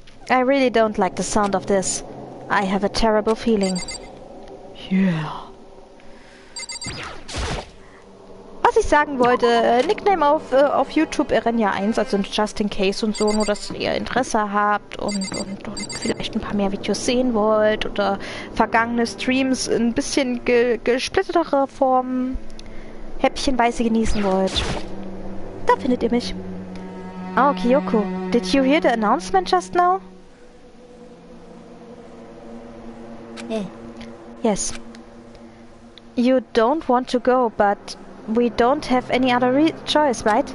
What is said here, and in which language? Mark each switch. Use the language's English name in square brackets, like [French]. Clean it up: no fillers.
[English] I really don't like the sound of this. I have a terrible feeling. Yeah. [German] Was ich sagen wollte, Nickname auf YouTube Irenia 1, also [English] just in case [German] und so, nur dass ihr Interesse habt und vielleicht ein paar mehr Videos sehen wollt oder vergangene Streams in ein bisschen gesplitterter Form häppchenweise genießen wollt. Da findet ihr mich. [English] Oh, Kyoko, did you hear the announcement just now? Yes. You don't want to go, but we don't have any other choice, right?